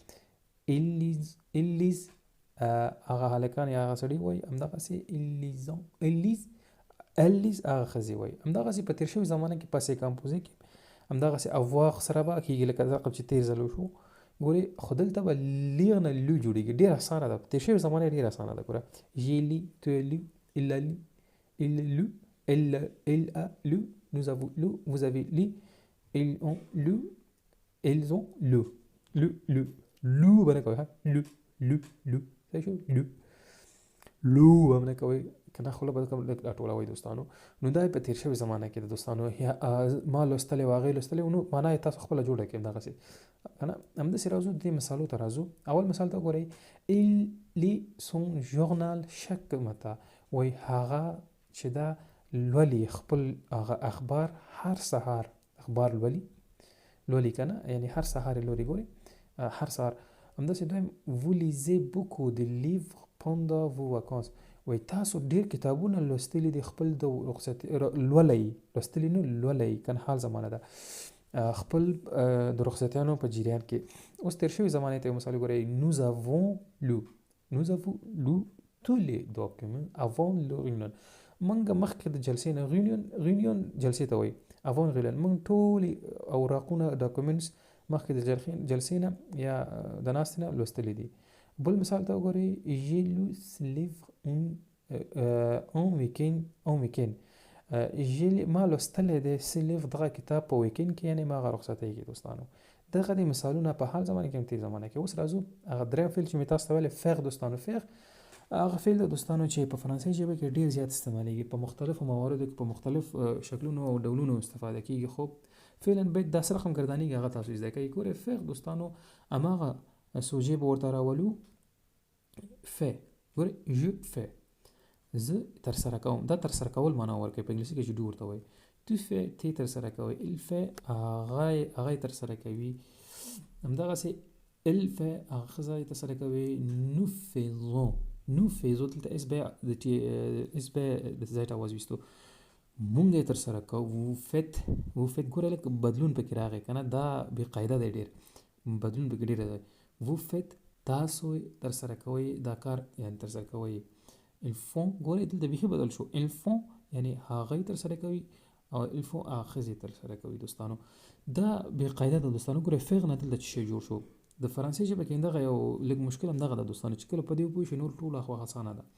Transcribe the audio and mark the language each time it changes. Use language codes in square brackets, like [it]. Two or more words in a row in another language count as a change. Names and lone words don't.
[ps] الیز هغه هلکان یا هغه سړي وایي همدغسې الیز هغه ښځې وایي. همدغسې په تېر شوي زمانه کې پاسې کمپوزې کې همدغسې افواغ سره به کېږي لکه رقم چې تېر ځل وشو. ګورئ خو دلته به لیغ نه لو جوړېږي. ډېره اسانه ده، په تېر شوي زمانه ډېره اسانه ده. [fr] ګوره j'ai lu tu lu il a lu لو elle a lu nous avons lu vous avez lu ils ont lu [ps] لو به نه کوئ صحیح شو لو به نه کوئ که نه خوله به لږ راټولوئ دوستانو. نو دا په تېر شوي زمانه کې د دوستانو ما لوستلی و هغې لوستلی نو معنا یې تاسو خپله جوړه کړئ همدغسې که نه. همداسې راځو دې مثالو ته راځو. اول مثال ته وګورئ [fr] il lit son journal chaque matin. [ps] وایي هغه چې دا لولي خپل هغه اخبار هر سهار اخبار لولي که نه یعنی هر سهار یې لولي. ګورئ هر سهار. همداسې دویم [fr] vous lisez beaucoup de livres pendant vos vacances. [ps] وایي تاسو ډېر کتابونه لوستلي دي خپل د رخصت لوستلي نه لولئ که نه حال زمانه ده خپل د رخصتیانو په جریان کې. اوس تېر شوي زمانې ته یو مثال وګورئ [fr] nous avons lu tous les documents avant le réunion. [ps] موږ مخکې د جلسې نه réunion جلسې ته وایي [fr] avant réunion [ps] موږ ټولې اوراقونه ډاکومنټس مخکې د جلسې نه یا د ناستې نه لوستلي دي. بل مثال ته وګورئ [fr] j'ai lu ce livre en weekend. [ps] ما لوستلی دی [fr] ce livre [ps] دغه کتاب په ویکند کې یعنې ما هغه رخصتۍ کې دوستانو. دغه د مثالونه په حال زمانه کې هم تېر زمانه کې. اوس راځو هغه دریم فعل چې مې تاسو ته ویلی فعل دوستانو. فعل هغه فعل د دوستانو چې په فرانسوي ژبه کې ډېر زیات استعمالیږي په مختلفو مواردو کې په مختلف شکلونو او ډولونو استفاده کېږي. خو فعلا باید داسې رقم ګردانېږي هغه تاسو زده کوئ. ګورئ فعل دوستانو هماغه سوژې به ورته راولو فعل. ګورئ [fr] je fais [ps] زه ترسره کوم. دا ترسره کول معنا ورکوي په انګلیسي کې چې ډو ورته وایي. [fr] tu fais [ps] تی ترسره کوي. [fr] il fait [ps] هغه یې ترسره کوي. همدغسې [fr] il fait [ps] هغه ښځه یې ترسره کوي. [fr] nous faisons [ps] دلته اس بیا د زیټ اواز ویستو مونږ یې ترسره کوو. [fr] vous faites [ps] ګوره لږ بدلون پکې راغی که نه دا بې قاعده دی ډېر بدلون پکې ډېر دی. [fr] vous faites [ps] تاسو ترسره کوئ دا کار یعنې ترسره کوئ. [fr] ils font [ps] ګورئ دلته بیخي بدل شو. [fr] ils font [ps] یعنې هغه یې ترسره کوي او [fr] ils font [ps] هغه ښځې ترسره کوي دوستانو. دا بې قاعده ده دوستانو. ګورئ فعل نه دلته څه شی جوړ شو. د فرانسې ژبه کې همدغه یو لږ مشکل همدغه ده دوستانو چې کله په دې وپوه شي نور ټول خو اسانه ده.